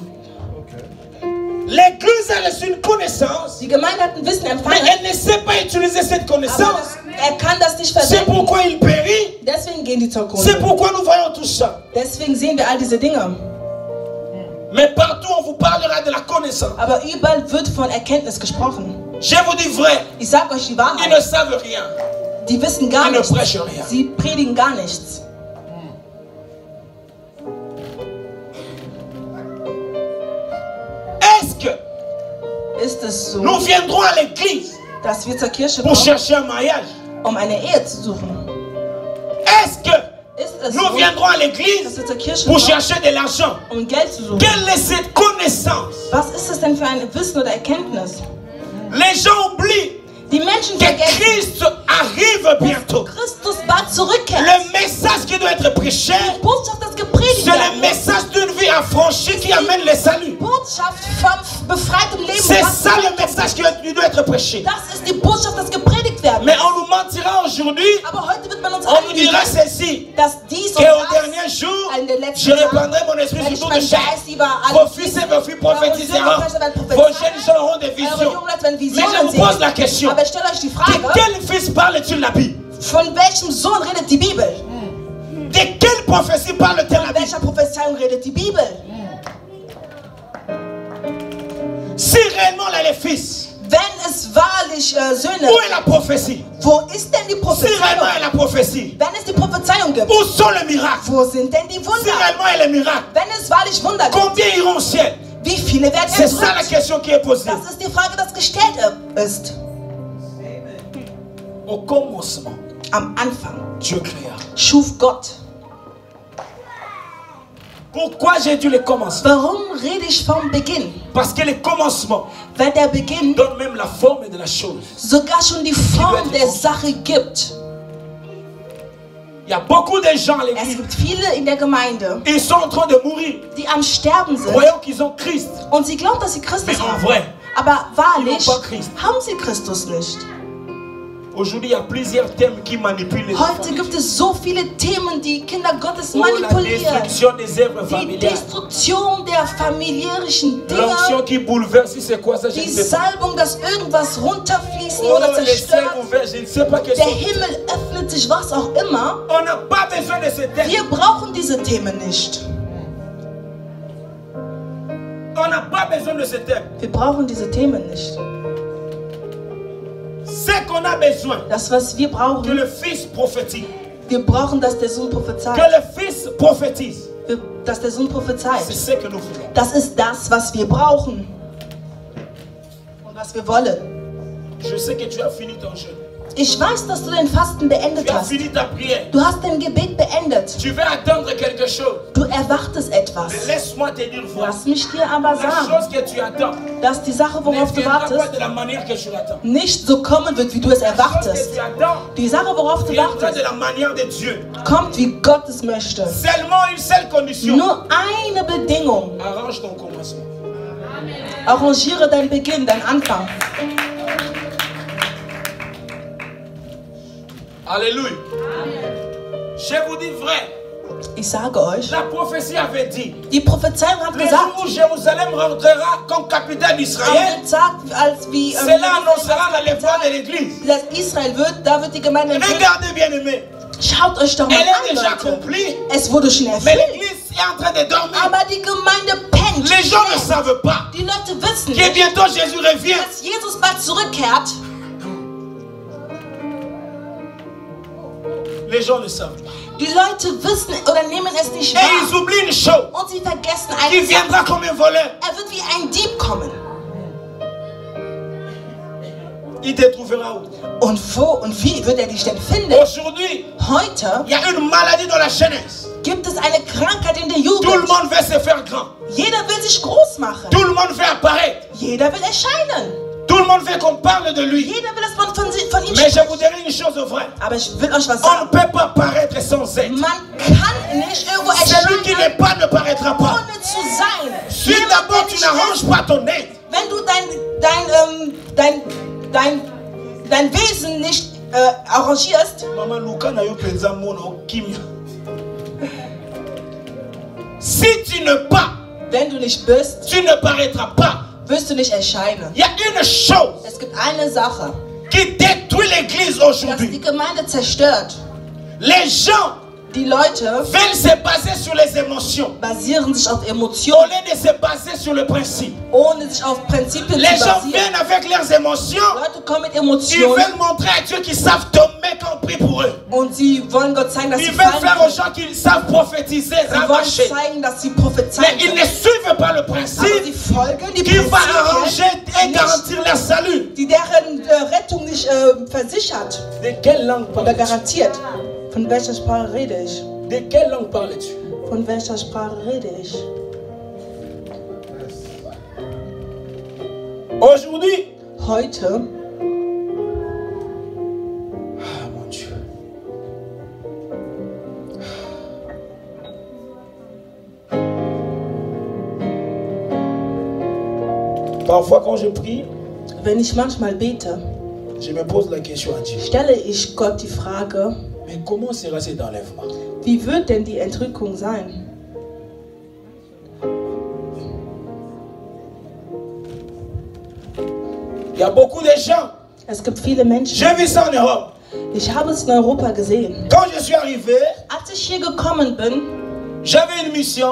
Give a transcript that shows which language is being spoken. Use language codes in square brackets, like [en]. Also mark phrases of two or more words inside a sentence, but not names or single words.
[fr] L'église a reçu une connaissance, [de] Die Gemeinde hat ein Wissen [fr] mais [de] empfangen, [fr] elle ne sait pas utiliser cette [de] aber [fr] connaissance. [de] er kann das nicht [fr] C'est [de] verwenden. [fr] pourquoi il périt. [de] Deswegen gehen die [fr] C'est [de] zugrunde. [fr] pourquoi nous voyons tout ça. [de] Deswegen sehen wir all diese Dinge. [fr] Mais partout, on vous parlera de la connaissance. [de] Aber überall wird von Erkenntnis gesprochen. [fr] Je vous dis vrai, [de] Ich sage euch die [fr] ils ne [de] Wahrheit. [fr] savent rien. [de] Die wissen gar [fr] Ils ne [de] nichts. [fr] prêchent rien. [de] Sie predigen gar nichts. [fr] Est-ce que [de] Ist es so, [fr] nous viendrons à l'église [de] dass wir zur Kirche [fr] pour [de] kommen, [fr] chercher un mariage? [de] um eine Ehe zu suchen? [fr] Est-ce que [de] Ist es [fr] nous [de] so, [fr] viendrons à [de] dass [fr] l'église [de] wir zur Kirche [fr] pour [de] kommen, [fr] chercher de l'argent? [de] um Geld zu suchen? [fr] Quelle est cette connaissance? [de] Was ist es denn für ein Wissen oder Erkenntnis? [fr] Les gens oublient [de] Die Menschen [fr] que [de] vergessen, [fr] Christ arrive bientôt. [de] Christus bald zurückkehrt. [fr] Le message qui doit être prêché, [de] Die Botschaft, das gepredigt [fr] c'est le [de] werden muss. [fr] message d'une vie affranchie qui amène le salut. [de] Botschaft vom befreitem Leben. [fr] C'est [de] was [fr] ça le [de] zurückkehrt. [fr] message qui doit être prêché. [de] Das ist die Botschaft, das gepredigt werden [fr] Mais [de] muss. [fr] on nous mentira aujourd'hui, [de] Aber heute wird man uns [fr] on nous dira [de] anlügen, [fr] ceci, [de] dass dies und [fr] qu'au [de] das [fr] dernier jour, [de] in den letzten [fr] je répandrai mon esprit [de] werde [fr] sur [de] ich [fr] toute [de] mein [fr] chair. [de] Geist über [fr] Vos [de] alle [fr] fils et [de] fließen. [fr] vos filles prophétiseront. [de] Eure Söhne und Töchter werden [fr] Vos jeunes gens auront des [de] Eure [fr] visions. [de] jungen Leute werden [fr] Mais je [de] Visionen [fr] vous pose [de] sehen. [fr] la question, [de] Aber ich stelle euch die [fr] de [de] Frage, [fr] quel fils parle-t-il la Bible? [de] von welchem Sohn redet die Bibel? [fr] De quelle prophétie parle-t-elle la [de] Von [fr] Bible? [de] welcher Prophezeiung redet die Bibel? [fr] Si réellement elle est fils, [de] Wenn es wahrlich Söhne, [fr] où est la prophétie? [de] wo ist denn die [fr] Si [de] Prophezeiung? [fr] réellement elle est la prophétie, [de] Wenn es die Prophezeiung gibt, [fr] où sont les miracles? [de] wo sind denn die [fr] Si [de] Wunder? [fr] réellement elle est miracle, [de] Wenn es wahrlich Wunder gibt, [fr] combien iront au ciel? [de] wie viele werden [fr] C'est ça la [de] entrückt? [fr] question qui est posée. [de] Das ist die Frage, die gestellt ist. [fr] Au commencement, [de] Am Anfang [fr] Dieu créa. [de] schuf Gott. [fr] Pourquoi j'ai dit le commencement? [de] Warum rede ich vom Beginn? [fr] Parce que le commencement [de] Weil der Beginn [fr] donne même la forme de la chose. [de] sogar schon die Form der Sache gibt. [fr] Il y a beaucoup de gens à [de] Es [fr] l'église. [de] gibt viele in der Gemeinde, [fr] Ils sont en train de mourir, [de] die am Sterben sind [fr] voyant qu'ils ont Christ. [de] und sie glauben, dass sie Christus [fr] Mais en [de] haben. [fr] vrai, [de] Aber wahrlich [fr] ils n'ont pas Christ. [de] haben sie Christus nicht. [fr] Aujourd'hui, il y a plusieurs thèmes qui manipulent les [de] Heute [fr] enfants. [de] gibt es so viele Themen, die Kinder Gottes [fr] Oh, la [de] manipulieren. [fr] destruction des œuvres [de] Die [fr] familiales. [de] Destruktion der familiärischen [fr] L'onction [de] Dinge. [fr] qui bouleverse, si c'est quoi ça, je ne [de] Die [fr] sais pas. [de] Salbung, dass irgendwas runterfließen [fr] Oh, [de] oder [fr] les ciels [de] zerstört. [fr] ouverts, je ne sais pas quels [de] Der [fr] sont. [de] Himmel öffnet sich, was auch immer. [fr] On n'a pas besoin de ces thèmes. [de] Wir brauchen diese Themen nicht. [fr] On n'a pas besoin de ces thèmes. [de] Wir brauchen diese Themen nicht. [fr] Ce qu'on a besoin, [de] Das, was wir [fr] que [de] brauchen, [fr] le Fils prophétise. [de] wir brauchen, dass der Sohn [fr] Que [de] prophezeit. [fr] le Fils prophétise. [de] Dass der Sohn [fr] C'est [de] prophezeit. [fr] ce que nous voulons. [de] Das ist das, was wir brauchen. Und was wir wollen. [fr] Je sais que tu as fini ton jeûne. [de] Ich weiß, dass du den Fasten beendet [fr] Tu as [de] hast. [fr] fini ta prière. [de] Du hast dein Gebet beendet. [fr] Tu veux attendre quelque chose. [de] Du erwartest etwas. [fr] Mais laisse-moi te dire, voilà. [de] Lass mich dir aber [fr] La [de] sagen, [fr] chose que tu attends [de] dass die Sache, [fr] ne [de] worauf du [fr] viendra pas [de] wartest, [fr] de la manière que tu l'attends. [de] nicht so kommen wird, wie du es [fr] La chose [de] erwartest. [fr] que tu attends [de] Die Sache, worauf du [fr] viendra de [de] wartest, [fr] la manière de Dieu. [de] kommt, wie Gott es möchte. [fr] Seulement une seule condition. [de] Nur eine Bedingung. [fr] Arrange ton commencement. [de] Arrangiere deinen Beginn, deinen Anfang. [fr] Alléluia. Je vous dis vrai. [de] Ich sage euch, [fr] La prophétie avait dit. [de] die Prophezeiung hat [fr] Le [de] gesagt, [fr] jour où Jérusalem rentrera comme capitale d'Israël, [de] am sagt, als wie [fr] cela annoncera l'enlèvement de l'église. [de] dass Israel wird, da wird die Gemeinde entfernt. [fr] Regardez bien aimé. [de] Schaut euch doch mal [fr] Elle est déjà [de] an, Leute. [fr] accomplie. [de] Es wurde schon [fr] Mais [de] erfüllt, [fr] l'église est en train de dormir. [de] aber die Gemeinde pennt. [fr] Les gens ne savent pas [de] Die Leute wissen [fr] que [de] nicht, [fr] bientôt Jésus revient. [de] dass Jesus bald zurückkehrt. [fr] Les gens ne savent pas. [de] Die Leute wissen oder nehmen es nicht [fr] Et ils [de] wahr. [fr] oublient une chose. [de] Und sie vergessen [fr] Qui [de] eine Sache. [fr] viendra comme un voleur. [de] Er wird wie ein Dieb kommen. [fr] il te trouvera où? [de] Und wo und wie wird dich denn finden? [fr] Aujourd'hui, [de] Heute [fr] il y a une maladie dans la jeunesse. [de] gibt es eine Krankheit in der [fr] Tout le [de] Jugend. [fr] monde veut se faire grand. [de] Jeder will sich groß machen. [fr] Tout le monde veut apparaître. [de] Jeder will erscheinen. [fr] Tout le monde veut qu'on parle de lui. [de] Jeder will, dass man von ihm [fr] Mais je [de] spricht. [fr] vous dirai une chose vraie. [de] Aber ich will euch was [fr] On ne [de] sagen. [fr] peut pas paraître sans être. [de] Man kann nicht irgendwo [fr] Celui qui n'est [de] erscheinen, [fr] pas ne paraîtra pas. [de] ohne zu sein. [fr] Si [de] Jemand, [fr] d'abord [de] der [fr] tu [de] nicht [fr] n'arranges [de] ist, [fr] pas ton être, [de] wenn du dein Wesen nicht arrangierst, [ln] Maman Luka na yo penza mono kimia. [fr] Si tu ne pas, [de] wenn du nicht bist, [fr] tu ne paraîtras pas. [de] wirst du nicht erscheinen. [fr] Il y a une chose [de] Es gibt eine Sache, [fr] qui détruit l'église [de] dass die [fr] aujourd'hui. [de] Gemeinde zerstört. [fr] Les gens [de] Die Leute [fr] veulent se baser sur les émotions [de] basieren sich auf [fr] au [de] Emotionen, [fr] lieu de se baser sur le principe. [de] ohne sich auf Prinzipien [fr] Les [de] zu [fr] gens [de] basieren. [fr] viennent avec leurs émotions. [de] Leute kommen mit [fr] Ils [de] Emotionen [fr] veulent montrer à Dieu qu'ils savent tomber quand on prie pour eux. [de] und sie wollen Gott zeigen, dass sie [fr] Ils veulent [de] fallen [fr] faire aux [de] können. [fr] gens qu'ils savent prophétiser, [de] Sie wollen [fr] rabacher. [de] zeigen, dass sie [fr] Mais [de] prophezeien [fr] ils [de] können. [fr] ne suivent pas le [de] Aber sie [fr] principe [de] folgen die [fr] qui va arranger [de] Prinzipien, [fr] et garantir leur salut. [de] die deren Rettung nicht versichert [fr] De quelle langue [de] oder [fr] parles-tu? [de] garantiert. Von welcher Sprache rede ich? [fr] De quelle langue parles-tu? [de] Von welcher Sprache rede ich? [fr] Aujourd'hui, [de] Heute, [fr] ah mon Dieu. Parfois quand je prie, [de] wenn ich manchmal bete, [fr] je me pose la question à Dieu. [de] stelle ich Gott die Frage, [fr] Mais comment sera cet enlèvement? [de] wie wird denn die Entrückung sein? [fr] Il y a beaucoup de gens. [de] Es gibt viele Menschen. [fr] J'ai vu ça en Europe. [de] Ich habe es in Europa gesehen. [fr] Quand je suis arrivé, [de] Als ich hier gekommen bin, [fr] j'avais une mission.